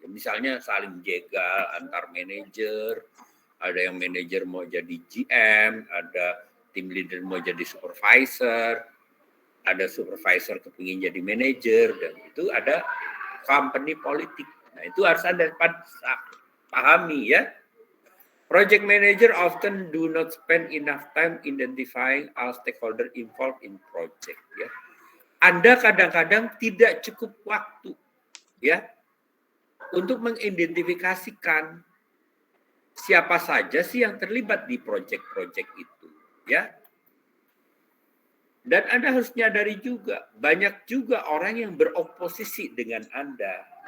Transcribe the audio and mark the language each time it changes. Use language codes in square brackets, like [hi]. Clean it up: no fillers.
[id] Misalnya saling jegal antar manajer, ada yang manajer mau jadi GM, ada tim leader mau jadi supervisor, ada supervisor kepingin jadi manajer, dan itu ada company politik. Nah itu harus Anda pahami ya. [en] Project manager often do not spend enough time identifying all stakeholder involved in project ya. [id] Anda kadang-kadang tidak cukup waktu ya untuk mengidentifikasikan siapa saja sih yang terlibat di proyek-proyek itu ya. Dan Anda harus nyadari juga banyak juga orang yang beroposisi dengan Anda.